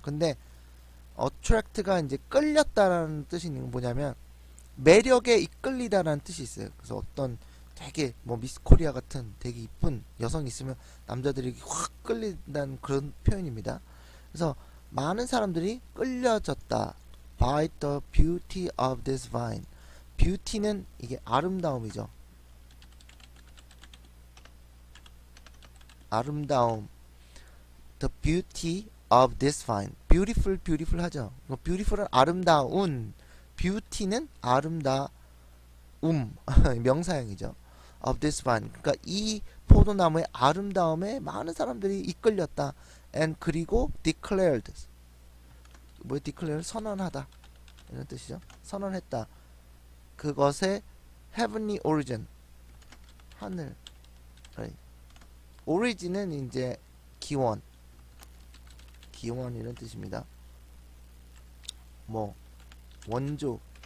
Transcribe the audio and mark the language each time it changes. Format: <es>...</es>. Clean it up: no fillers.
<ko>근데 attract가 이제 끌렸다라는 뜻이 있는 건 뭐냐면 매력에 이끌리다라는 뜻이 있어요. 그래서 어떤 되게 뭐 미스 코리아 같은 되게 이쁜 여성이 있으면 남자들이 확 끌린다는 그런 표현입니다. 그래서 많은 사람들이 끌려졌다.</ko> <en>By the beauty of this vine.</en> <ko>beauty는 이게 아름다움이죠. 아름다움.</ko> <en>The beauty of this vine.</en> <ko>beautiful 하죠. beautiful은 아름다운. beauty는 아름다움. 명사형이죠.</ko> <en>of this vine.</en> <ko>그러니까 이 포도나무의 아름다움에 많은 사람들이 이끌렸다.</ko> <en>and 그리고 declared.</en> <ko>뭐 declare? 선언하다. 이런 뜻이죠. 선언했다. 그것의</ko> <en>heavenly origin.</en> <ko>하늘. origin은 이제 기원. 기원 이런 뜻입니다. 뭐 원조.</ko>